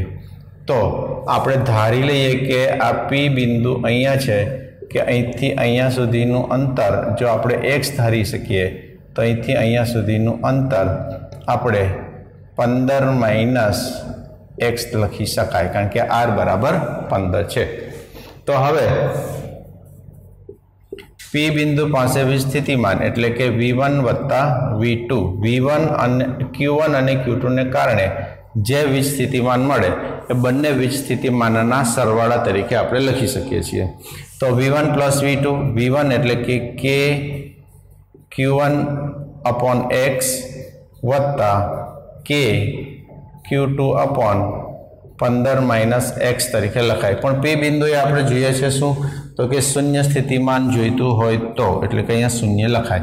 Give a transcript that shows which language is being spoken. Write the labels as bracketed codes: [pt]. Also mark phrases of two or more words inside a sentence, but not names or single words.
[gu] તો આપણે ધારી લઈએ કે આ પી બિંદુ અહીંયા છે કે અહીંથી અહીંયા સુધીનું અંતર જો આપણે એક્સ ધારી સકીએ તો અહીંથી અહીંયા સુધીનું અંતર આપણે 15 - એક્સ લખી શકાય, કારણ કે આર બરાબર 15 છે। તો હવે પી બિંદુ પાસે વીજ સ્થિતિમાન એટલે કે V1 વત્તા V2 V1 અને Q1 અને Q2 ને કારણે જે વીજ સ્થિતિમાન મળે એ બંને વીજ સ્થિતિમાનના સરવાળા તરીકે આપણે લખી સકીએ છીએ। તો V1 + V2 V1 એટલે કે Q1 [en] upon x [gu] વત્તા કે Q2 [en] upon 15 - x [gu] તરીકે લખાય। પણ પી બિંદુએ આપણે જોઈએ છે શું તો કે શૂન્ય સ્થિતિમાન જોઈતું હોય તો એટલે કે અહીંયા શૂન્ય લખાય।